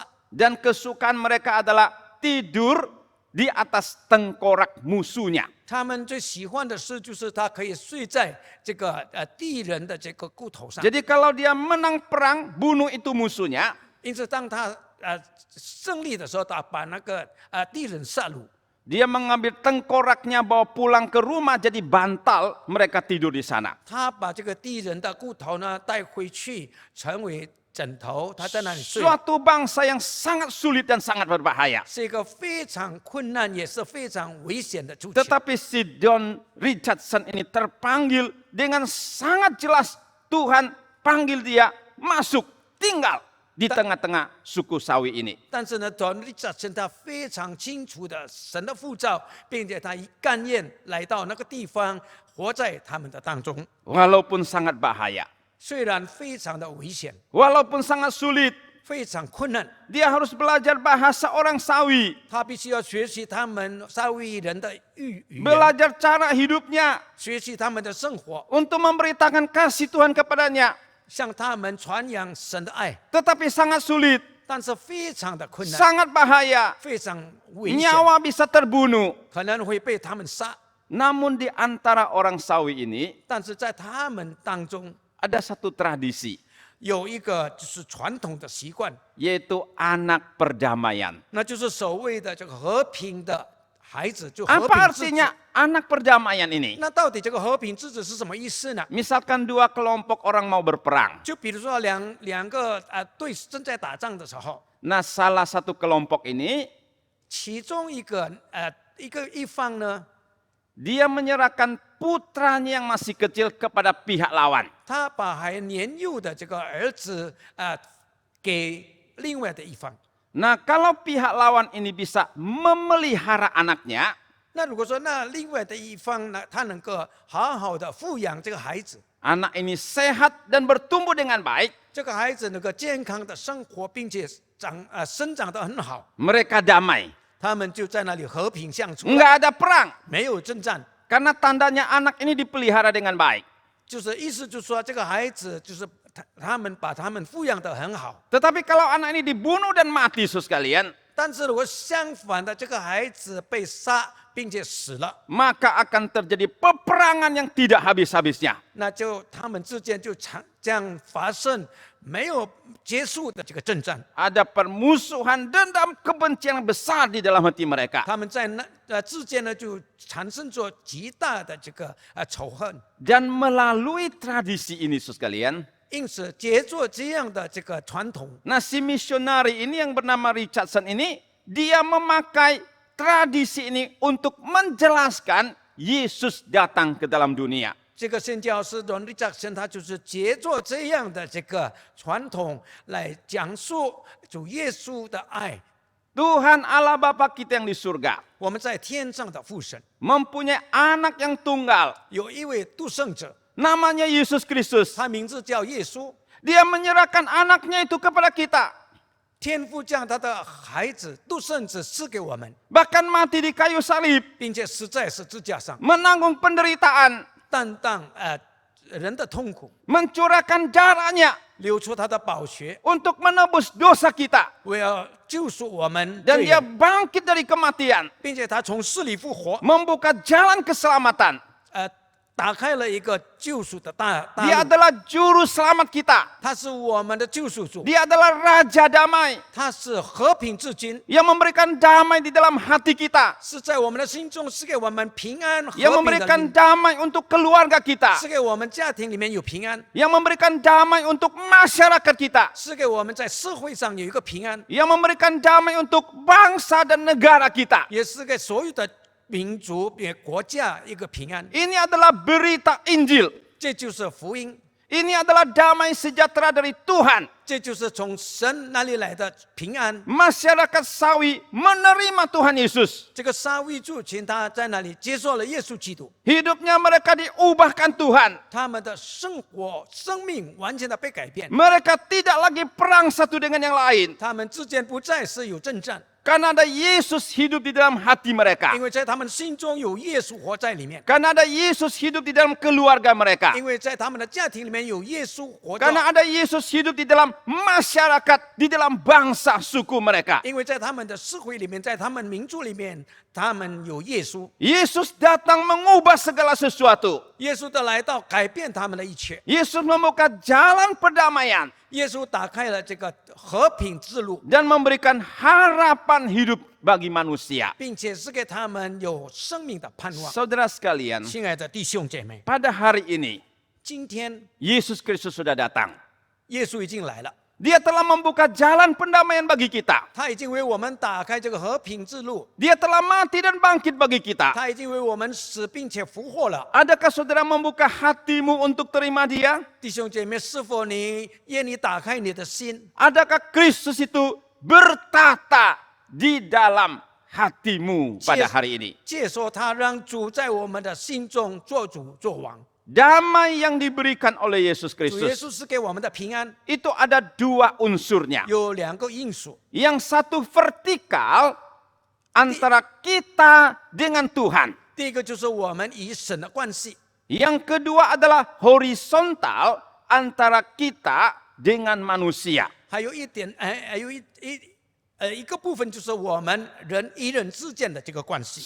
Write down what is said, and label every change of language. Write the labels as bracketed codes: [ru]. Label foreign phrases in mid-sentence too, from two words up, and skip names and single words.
[id] Dan kesukaan mereka adalah tidur di atas tengkorak musuhnya. [zh] 他们最喜欢的事就是他可以睡在这个敌人的这个骨头上。 [id] Jadi kalau dia menang perang, bunuh itu musuhnya. [zh] 因此，当他胜利的时候，他把那个敌人杀戮。 [id] Dia mengambil tengkoraknya, bawa pulang ke rumah jadi bantal, mereka tidur di sana. [zh] 他把这个敌人的骨头呢带回去，成为枕头，他在那里睡。 [id] Suatu bangsa yang sangat sulit dan sangat berbahaya. [zh] 是一个非常困难，也是非常危险的族群。 [id] Tetapi si John Richardson ini terpanggil dengan sangat jelas, Tuhan panggil dia masuk, tinggal di tengah-tengah suku Sawi ini. [zh] 但是呢，John Richardson 他非常清楚的神的呼召，并且他甘愿来到那个地方，活在他们的当中。 [id] Walaupun sangat bahaya, [zh] 虽然非常的危险， [id] walaupun sangat sulit, [zh] 非常困难， [id] dia harus belajar bahasa orang Sawi, [zh] 他必须要学习他们沙威人的语言， [id] belajar cara hidupnya [zh] 学习他们的生活， [id] untuk memberitakan kasih Tuhan kepadanya. [zh] 向他们传扬神的爱。 [id] Tetapi sangat sulit, [zh] 但是非常的困难， [id] sangat bahaya, [zh] 非常危险， [id] nyawa bisa terbunuh. [zh] 可能会被他们杀。 [id] Namun di antara orang Sawi ini [zh] 但是在他们当中 [id] ada satu tradisi, [zh] 有一个就是传统的习惯， [id] yaitu anak perdamaian. [zh] 那就是所谓的这个和平的孩子，就和 [id] Apa [zh] 平之子。 [id] artinya anak perdamaian ini? [zh] 那到底这个和平之子是什么意思呢？ [id] Misalkan dua kelompok orang mau berperang. [zh] 就比如说两个队正在打仗的时候， [id] Nah, salah satu kelompok ini [zh] 其中一方呢， [id] dia menyerahkan putranya yang masih kecil kepada pihak lawan. [zh] 他把还年幼的这个儿子给另外的一方。 [id] Nah, kalau pihak lawan ini bisa memelihara anaknya, [zh] 那如果说那另外的一方呢，他能够好好的抚养这个孩子， [id] anak ini sehat dan bertumbuh dengan baik, [zh] 这个孩子能够健康的生活，并且生长得很好， [id] mereka damai. [zh] 他们就在那里和平相处， [id] Nggak ada perang. [zh] 没有征战。 [id] Karena tandanya anak ini dipelihara dengan baik. [zh] 就是意思就是说，这个孩子就是他们把他们抚养得很好。 [id] Tetapi kalau anak ini dibunuh dan mati, saudara sekalian, [zh] 但是如果相反的，这个孩子被杀并且死了， [id] maka akan terjadi peperangan yang tidak habis-habisnya. [zh] 那就他们之间就这样发生没有结束的这个征战。 [id] Ada permusuhan, dendam, kebencian yang besar di dalam hati mereka. [zh] 他们在之间呢，就产生着极大的这个仇恨。 [id] Dan melalui tradisi ini, saudara sekalian, [zh] 因此，借助这样的这个传统， [id] nah si misionari ini yang bernama Richardson ini, dia memakai tradisi ini untuk menjelaskan Yesus datang ke dalam dunia. [zh] 这个宣教师Don Richardson，他就是借助这样的这个传统来讲述主耶稣的爱。 [id] Tuhan Allah Bapa kita yang di surga [zh] 我们在天上的父神 [id] mempunyai anak yang tunggal, [zh] 有一位独生者， [id] namanya Yesus Kristus. [zh] 他名字叫耶稣。 [id] Dia menyerahkan anaknya itu kepada kita. [zh] 天父将他的孩子独生子赐给我们， [id] Bahkan mati di kayu salib, [zh] 并且死在十字架上， [id] menanggung penderitaan, [zh] 担当人的痛苦， [id] mencurahkan darahnya [zh] 流出他的宝血， [id] untuk menebus dosa kita. [zh] 为了救赎我们 [id] Dan [zh] 罪 [id] dia [zh] 人， [id] bangkit dari kematian, [zh] 并且他从死里复活， [id] membuka jalan keselamatan. [zh] 打开了一个救赎的大 [id] Dia [zh] 路。 [id] adalah juru selamat kita. [zh] 他是我们的救赎主， [id] Dia adalah Raja Damai [zh] 他是和平之君， [id] yang memberikan damai di dalam hati kita, [zh] 是在我们的心中赐给我们平安和 [id] yang [zh] 平的 [id] memberikan [zh] 灵， [id] damai untuk keluarga kita, [zh] 赐给我们家庭里面有平安， [id] yang memberikan damai untuk masyarakat kita, [zh] 赐给我们在社会上有一个平安， [id] yang memberikan damai untuk bangsa dan negara kita. [zh] 也是给所有的民族、国家一个平安。 [id] Ini adalah berita Injil. [zh] 这就是福音， [id] Ini adalah damai sejahtera dari Tuhan. [zh] 这就是从神那里来的平安。 [id] Masyarakat Sawi menerima Tuhan Yesus. [zh] 这个沙威族群他在那里接受了耶稣基督， [id] Hidupnya mereka diubahkan Tuhan. [zh] 他们的生活、生命完全的被改变， [id] Mereka tidak lagi perang satu dengan yang lain. [zh] 他们之间不再是有征战， [id] Karena ada Yesus hidup di dalam hati mereka. [zh] 因为在他们心中有耶稣活在里面， [id] Karena ada Yesus hidup di dalam keluarga mereka. [zh] 因为在他们的家庭里面有耶稣活着， [id] Karena ada Yesus hidup di dalam masyarakat, di dalam bangsa suku mereka. [zh] 因为在他们的社会里面，在他们民族里面， 他们有耶稣， [id] Yesus datang mengubah segala sesuatu. [zh] 耶稣的来到改变他们的一切， [id] Yesus membuka jalan perdamaian [zh] 耶稣打开了这个和平之路， [id] dan memberikan harapan hidup bagi manusia. [zh] 并且是给他们有生命的盼望。 [id] Saudara sekalian, [zh] 亲爱的弟兄姐妹， [id] pada hari ini [zh] 今天 [id] Yesus Kristus sudah datang. [zh] 耶稣已经来了， [id] Dia telah membuka jalan pendamaian bagi kita. [zh] 他已经为我们打开这个和平之路， [id] Dia telah mati dan bangkit bagi kita. [zh] 他已经为我们死并且复活了。 [id] Adakah saudara membuka hatimu untuk terima dia? [zh] 弟兄姐妹，是否你愿意打开你的心？ [id] Adakah Kristus itu bertata di dalam hatimu pada hari ini? [zh] 借说他让主在我们的心中做主做王。 [id] Damai yang diberikan oleh Yesus [zh] 主耶 [id] Kristus [zh] 稣是给我们的平安， [id] itu ada dua unsurnya. [zh] 有2个因素， [id] Yang satu vertikal antara kita dengan Tuhan. [zh] 第一个就是我们与神的关系， [id] Yang kedua adalah horizontal antara kita dengan manusia. [zh] 还有一点，还有一个部分就是我们人与人之间的这个关系。